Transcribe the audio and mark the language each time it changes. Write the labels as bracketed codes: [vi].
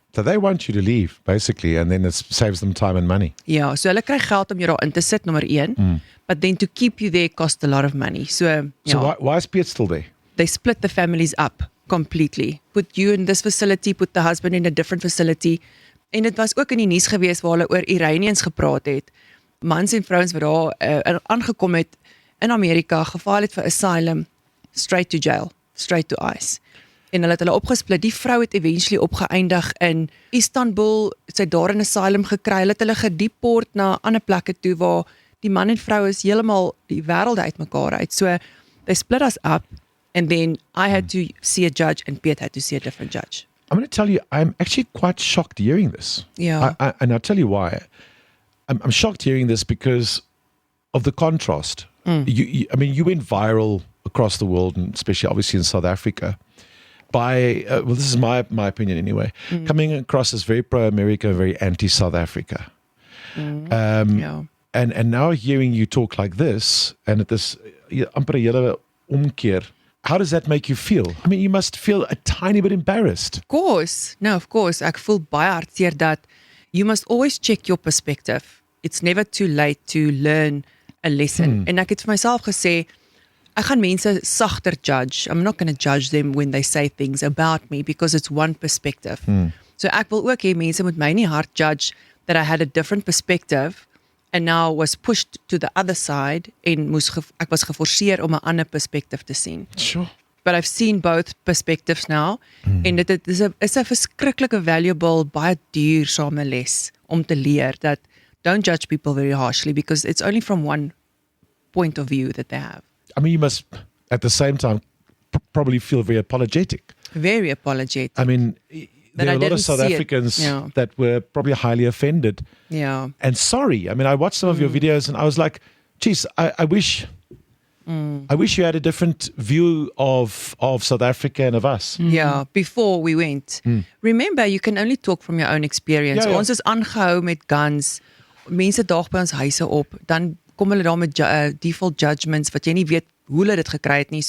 [en] So they want you to leave, basically, and then it saves them time and money. [af] Ja, so hulle kry geld om jou daar in te sit, nommer 1, [en] but then to keep you there cost a lot of money. [af] So, [en] So [af] ja, [en] why is Piet still there? they split the families up completely. Put you in this facility, put the husband in a different facility. [af] En dit was ook in die nuus gewees waar hulle oor Iranians gepraat het. Mans en vrouens wat daar aangekom het in Amerika, gevaal het vir asylum, [en] straight to jail, straight to ICE. [af] En hulle het hulle opgesplit. Die vrou het eventually opgeëindig in Istanbul, sy het daar in asylum gekry. Hulle het hulle gedeport na ander plekke toe waar die man en vrou is heeltemal die wêrelde uitmekaar uit. [en] So they split us up and then I had to see a judge and Piet had to see a different judge. I'm going to tell you, I'm actually quite shocked hearing this. Yeah. And I'll tell you why. I'm shocked hearing this because of the contrast. I mean, you went viral across the world, and especially obviously in South Africa, by, well, this is my opinion anyway, coming across as very pro-America, very anti-South Africa. Yeah. And now hearing you talk like this, and at this [af] amper hele omkeer, [en] how does that make you feel? I mean, you must feel a tiny bit embarrassed. Of course. No, of course. [af] Ek voel baie hartseer dat [en] you must always check your perspective. It's never too late to learn a lesson. [af] En ek het vir myself gesê, ek gaan mense sagter judge. [en] I'm not going to judge them when they say things about me because it's one perspective. [af] So ek wil ook hê mense moet my nie hard judge [en] that I had a different perspective and now was pushed to the other side [af] en ek was geforseer om 'n ander perspective te sien. [en] Sure. But I've seen both perspectives now [af] en dit is 'n verskriklike valuable, baie duursame les om te leer dat [en] don't judge people very harshly because it's only from one point of view that they have. I mean, you must, at the same time, probably feel very apologetic. Very apologetic. I mean, there I are a lot of South see it. Africans Yeah. that were probably highly offended Yeah. and sorry. I mean, I watched some of your videos and I was like, geez, I wish you had a different view of South Africa and of us. Yeah, before we went. Remember, you can only talk from your own experience. [af] Ja, ja. Ons is aangehou met guns. Mense daag by ons huise op. Dan kom hulle daar met default judgments wat jy nie weet hoe hulle dit gekry het nie.